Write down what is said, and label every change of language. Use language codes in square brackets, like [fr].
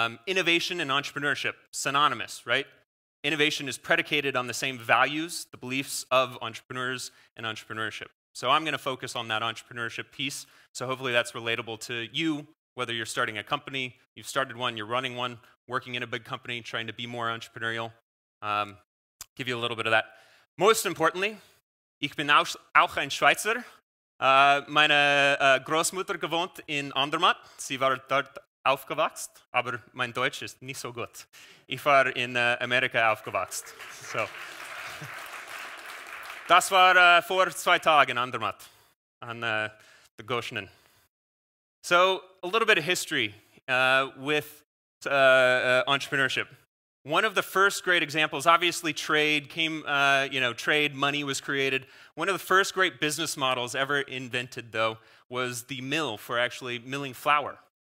[en] Innovation and entrepreneurship, synonymous, right? Innovation is predicated on the same values, the beliefs of entrepreneurs and entrepreneurship. So I'm going to focus on that entrepreneurship piece. So hopefully that's relatable to you, whether you're starting a company, you've started one, you're running one, working in a big company, trying to be more entrepreneurial. Give you a little bit of that. Most importantly, [de] ich bin auch ein Schweizer. Meine Großmutter gewohnt in Andermatt. Sie war dort aufgewachsen, aber mein Deutsch ist nicht so gut. Ich war in Amerika aufgewachsen. So. Das war vor 2 Tagen in Andermatt, an der Goschenen. [en] So, a little bit of history with entrepreneurship. One of the first great examples, obviously trade came, trade money was created. One of the first great business models ever invented, though, was the mill for actually milling flour.